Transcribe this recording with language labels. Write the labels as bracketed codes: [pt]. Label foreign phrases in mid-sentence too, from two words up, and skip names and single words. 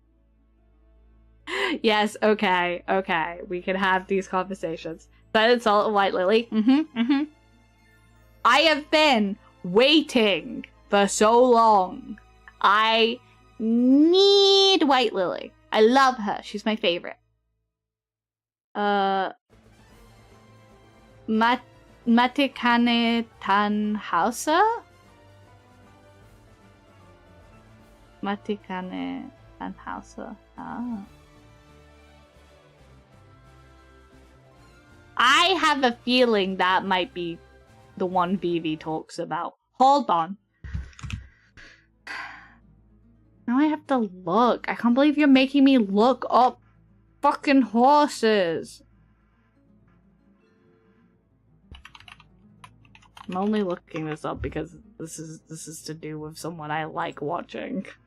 [en] Yes, okay. We can have these conversations. Silent Salt and White Lily. I have been waiting for so long. I need White Lily. I love her. She's my favorite. Matikane Tanhausa? Matikane Tanhausa. Oh. I have a feeling that might be the one Vivi talks about. Hold on. Now I have to look. I can't believe you're making me look up fucking horses. I'm only looking this up because this is to do with someone I like watching.